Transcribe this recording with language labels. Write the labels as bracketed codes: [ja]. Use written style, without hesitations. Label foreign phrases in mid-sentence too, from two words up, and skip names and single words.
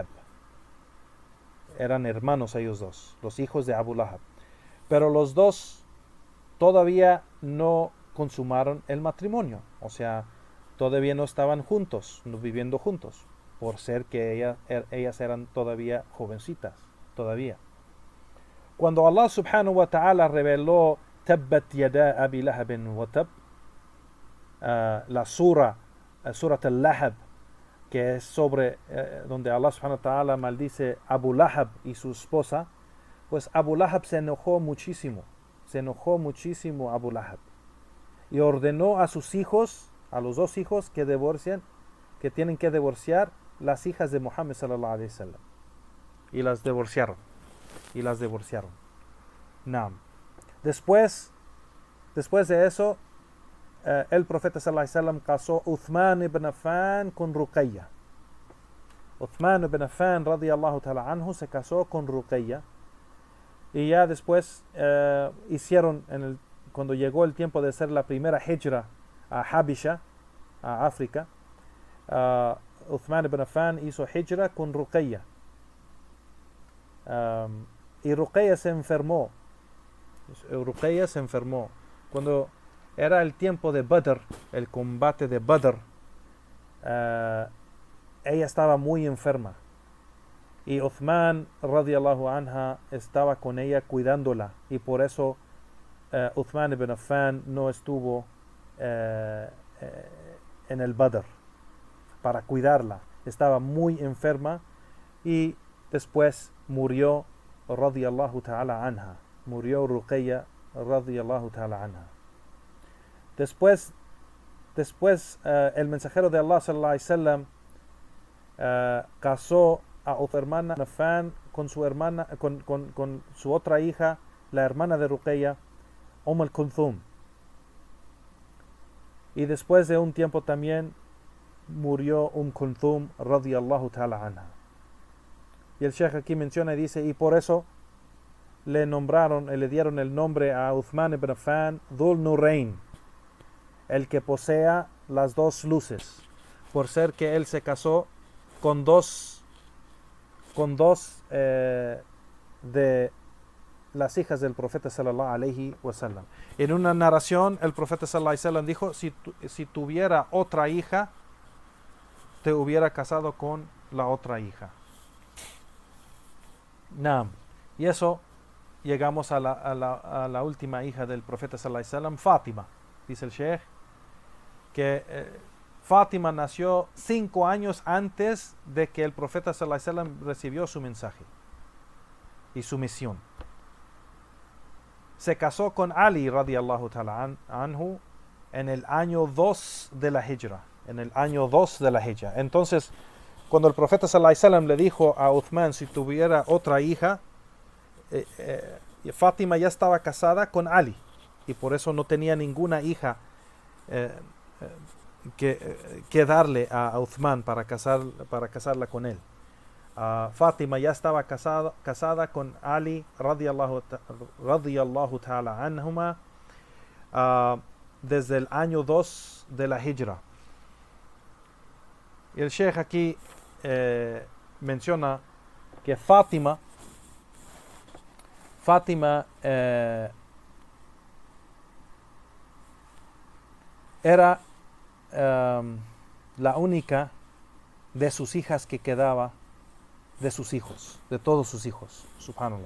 [es] Eran hermanos ellos dos, los hijos de Abu Lahab. Pero los dos todavía no consumaron el matrimonio, o sea, todavía no estaban juntos, no viviendo juntos, por ser que ellas eran todavía jovencitas, todavía. Cuando [ar] الله سبحانه وتعالى [es] reveló [ar] تبت يدا أبي لهب وتب, [es] la [ar] سورة اللهب, [es] que es sobre donde [ar] الله سبحانه وتعالى [es] maldice a Abu Lahab y su esposa, pues Abu Lahab se enojó muchísimo Abu Lahab, y ordenó a sus hijos, a los dos hijos, que tienen que divorciar las hijas de Muhammad [ar] صلى الله عليه وسلم, [es] y las divorciaron. Naam. Después de eso, el profeta [ar] صلى الله عليه وسلم [es] casó Uthman ibn Affan con Ruqayya. Uthman ibn Affan [ar] رضي الله تعالى عنه [es] se casó con Ruqayya, y ya después hicieron, cuando llegó el tiempo de hacer la primera hijra a Habisha, a África, Uthman ibn Affan hizo hijra con Ruqayya, y Ruqayya se enfermó. Cuando era el tiempo de Badr, el combate de Badr, ella estaba muy enferma, y Uthman [ar] رضي الله عنها [es] estaba con ella cuidándola, y por eso Uthman ibn Affan no estuvo en el Badr para cuidarla. Estaba muy enferma, y después murió [ar] رضي الله تعالى عنها. [es] Murió Ruqayya [ar] رضي الله تعالى عنها. [es] Después el mensajero de Allah [ar] صلى الله عليه وسلم [es] casó a Uthman ibn Affan con su hermana, con su otra hija, la hermana de Ruqayya, Kulthum. Y después de un tiempo también murió Kulthum [ar] رضي الله تعالى عنها. [es] Y el Sheikh aquí menciona y dice, y por eso le dieron el nombre a Uthman ibn Affan Dhul Nurayn, el que posea las dos luces, por ser que él se casó con dos de las hijas del profeta [ar] صلى الله عليه وسلم. [es] En una narración, el profeta [ar] صلى الله عليه وسلم [es] dijo, si tuviera otra hija, te hubiera casado con la otra hija. Naam. Y eso, llegamos a la última hija del profeta [ar] صلى الله عليه وسلم, [es] Fátima. Dice el Sheikh que Fátima nació 5 años antes de que el profeta [ar] صلى الله عليه وسلم [es] recibió su mensaje y su misión. Se casó con Ali [ar] رضي الله تعالى عنه [es] en el año 2 de la Hijra. Entonces, cuando el profeta [ar] صلى الله عليه وسلم [es] le dijo a Uthman si tuviera otra hija, Fátima ya estaba casada con Ali, y por eso no tenía ninguna hija que darle a Uthman para casarla con él. Fátima ya estaba casada con Ali [ar] رضي الله تعالى عنهما [es] desde el año 2 de la Hijra. Y el Sheikh aquí menciona que Fátima era la única de sus hijas que quedaba de sus hijos, de todos sus hijos, subhanallah.